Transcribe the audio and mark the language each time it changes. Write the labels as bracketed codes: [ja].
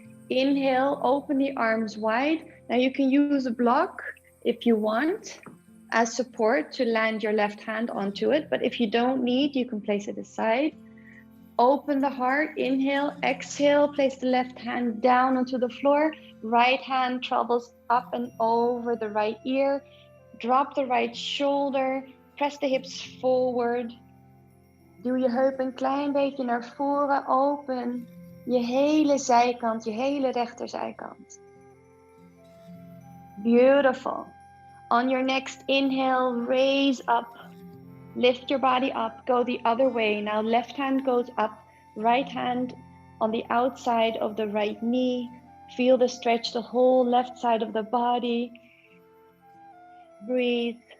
[en] Inhale, open the arms wide. Now you can use a block if you want as support to land your left hand onto it, but if you don't need, you can place it aside. Open the heart, inhale, exhale, place the left hand down onto the floor. Right hand travels up and over the right ear. Drop the right shoulder, press the hips forward. [nl] Duw je heup een klein beetje naar voren, open je hele zijkant, je hele rechterzijkant. [en] Beautiful. On your next inhale, raise up. Lift your body up, go the other way. Now left hand goes up, right hand on the outside of the right knee. Feel the stretch, the whole left side of the body. Breathe.